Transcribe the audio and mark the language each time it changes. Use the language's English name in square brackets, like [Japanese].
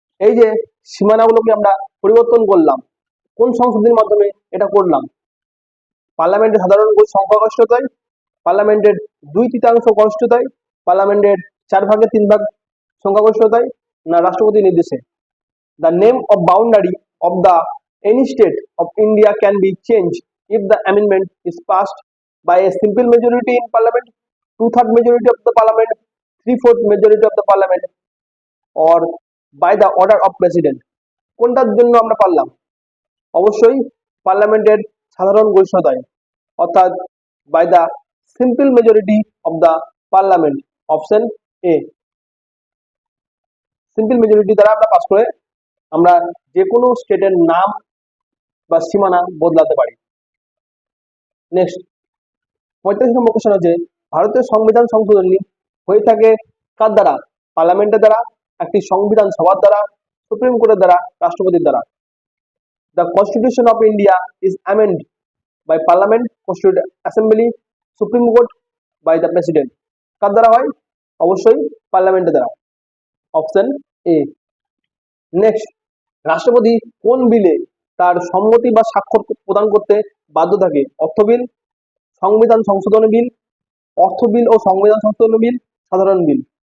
[Bangla] এই যে সীমানাগুলোকে আমরা পরিবর্তন করলাম, কোন সংশোধনীর মাধ্যমে এটা করলাম? পার্লামেন্টের সাধারণ সংখ্যাগরিষ্ঠতায়, পার্লামেন্টের 2/3 গরিষ্ঠতায়, পার্লামেন্টের 4/3 সংখ্যাগরিষ্ঠতায়, না রাষ্ট্রপতির নির্দেশে? [English] The name of boundary of the any state of India can be changed if the amendment is passed by a simple majority in parliament, 2/3 majority of the parliament, 3/4 majority of the parliament, or by the order of president. [Bangla] কোনটার জন্য আমরা পারলাম? অবশ্যই পার্লামেন্টের সাধারণ গরিষ্ঠতায়, অর্থাৎ [English] by the simple majority of the parliament, [Bangla] option A. Simple majority দ্বারা আমরা পাস করে আমরা যে কোনো স্টেটের নাম বা সীমানা বদলাতে পারি। নেক্সট 45 নম্বর কোশ্চেন হচ্ছে, ভারতের সংবিধান সংশোধনী হয়ে থাকে কার দ্বারা? পার্লামেন্টের দ্বারা, একটি সংবিধান সভার দ্বারা, সুপ্রিম কোর্টের দ্বারা, রাষ্ট্রপতির দ্বারা। [English] The Constitution of India is amended by Parliament, Constituent Assembly, Supreme Court, by the President. [Bangla] কার দ্বারা হয়? অবশ্যই পার্লামেন্টের দ্বারা, অপশন এ। নেক্সট, রাষ্ট্রপতি কোন বিলে তার সম্মতি বা স্বাক্ষর প্রদান করতে বাধ্য থাকে? অর্থ বিল, সংবিধান সংশোধনী বিল, অর্থ বিল ও সংবিধান সংশোধনী বিল, সাধারণ বিল।